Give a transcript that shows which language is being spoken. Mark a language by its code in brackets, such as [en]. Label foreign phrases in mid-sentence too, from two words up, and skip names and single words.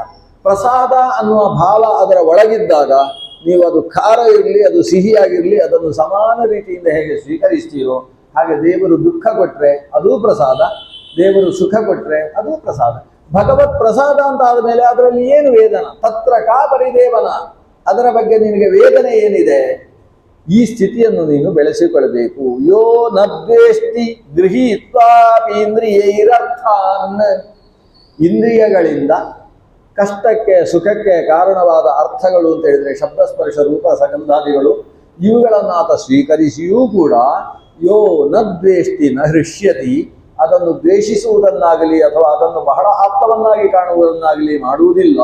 [kn] ಪ್ರಸಾದ ಅನ್ನುವ ಭಾವ ಅದರ ಒಳಗಿದ್ದಾಗ ನೀವು ಅದು ಖಾರ ಇರಲಿ ಅದು ಸಿಹಿಯಾಗಿರಲಿ ಅದನ್ನು ಸಮಾನ ರೀತಿಯಿಂದ ಹೇಗೆ ಸ್ವೀಕರಿಸ್ತೀರೋ ಹಾಗೆ ದೇವರು ದುಃಖ ಕೊಟ್ರೆ ಅದೂ ಪ್ರಸಾದ, ದೇವರು ಸುಖ ಕೊಟ್ರೆ ಅದೂ ಪ್ರಸಾದ. ಭಗವತ್ ಪ್ರಸಾದ ಅಂತ ಆದಮೇಲೆ ಅದರಲ್ಲಿ ಏನು ವೇದನ, [sa] ತತ್ರ ಕಾ ಪರಿದೇವನ, [kn] ಅದರ ಬಗ್ಗೆ ನಿನಗೆ ವೇದನೆ ಏನಿದೆ, ಈ ಸ್ಥಿತಿಯನ್ನು ನೀನು ಬೆಳೆಸಿಕೊಳ್ಳಬೇಕು. [sa] ಯೋ ನದ್ವೇಷ್ಟಿ ಗೃಹೀತ್ವಾಪೀಂದ್ರಿಯೈರರ್ಥಾನ್, [kn] ಇಂದ್ರಿಯಗಳಿಂದ ಕಷ್ಟಕ್ಕೆ ಸುಖಕ್ಕೆ ಕಾರಣವಾದ ಅರ್ಥಗಳು ಅಂತ ಹೇಳಿದ್ರೆ ಶಬ್ದ ಸ್ಪರ್ಶ ರೂಪ ಸಗಂಧಾದಿಗಳು, ಇವುಗಳನ್ನು ಆತ ಸ್ವೀಕರಿಸಿಯೂ ಕೂಡ [sa] ಯೋ ನದ್ವೇಷ್ಟಿ ನ ಹೃಷ್ಯತಿ, [kn] ಅದನ್ನು ದ್ವೇಷಿಸುವುದನ್ನಾಗಲಿ ಅಥವಾ ಅದನ್ನು ಬಹಳ ಆಪ್ತವನ್ನಾಗಿ ಕಾಣುವುದನ್ನಾಗಲಿ ಮಾಡುವುದಿಲ್ಲ.